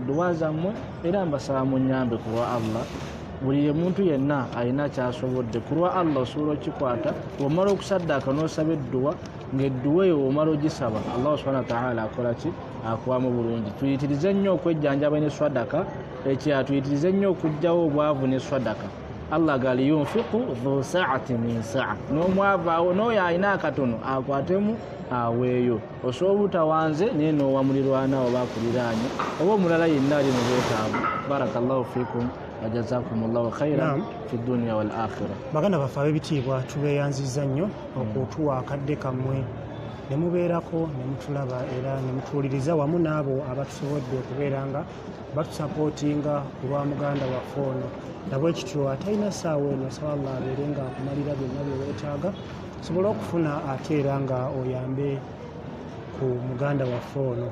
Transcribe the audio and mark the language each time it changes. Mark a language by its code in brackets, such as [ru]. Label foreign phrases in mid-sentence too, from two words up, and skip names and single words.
[lg] dduwa zammwe era mbasaba munyambe ku lwa Allah buli muntu yenna alina kyasobodde ku lwa Allah osobola okikwata omala okusaddaaka n'osaba edduwa ng'edduwa eyo omala ogisaba [ar] الله سبحانه وتعالى [lg] akola ki akuwamu bulungi tuyitirize nnyo okwejjanjaba ne swadaka ekirala tuyitirize nnyo okuggyawo obwavu ne swadaka Allah gali [ar] ينفق ذو سعة من سعة [lg] n'omwavu awo n'oyo alina akatono akwatemu aweeyo osobola obutawanze naye n'owa mulirwana oba akuliraanye oba omulala yenna ali mu bwetaavu [ar] بارك الله فيكم وجزاكم الله خيرا في الدنيا والآخرة. [lg] Baganda baffe ab'ebitiibwa tubeeyanzizza nnyo okutuwa akadde kammwe ne mubeerako ne mutulaba era ne mutuwuliriza wamu n'abo abatusobodde okubeera nga batusapootinga ku lwa muganda waffe ono nabwe kityo atalina ssaawa eno saba Allah abeere nga akumalira byonna bye weetaaga sobole okufuna ate era nga oyambe ku muganda waffe ono.